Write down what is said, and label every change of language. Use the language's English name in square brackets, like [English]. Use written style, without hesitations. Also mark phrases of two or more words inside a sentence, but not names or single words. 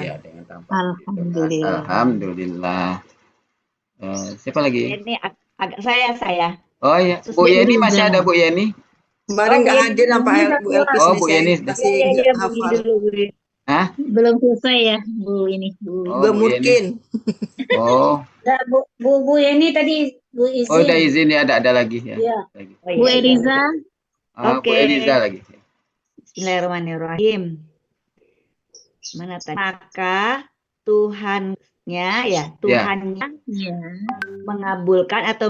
[Indonesian] Ya, Alhamdulillah. Siapa lagi? Ini agak saya. Oh iya, Bu Yeni masih ada Bu Yeni? Kemarin nggak hadir nampak Bu Elpis. Oh, Bu Yeni masih hafal. Hah? Belum selesai ya, Bu ini. Mungkin. Oh. Bu Yeni tadi Bu izin. Oh, udah izin ya, ada lagi ya. Iya. Bu Eliza. Bu Eliza lagi. Bismillahirrahmanirrahim. Mana tadi? Maka Tuhannya mengabulkan atau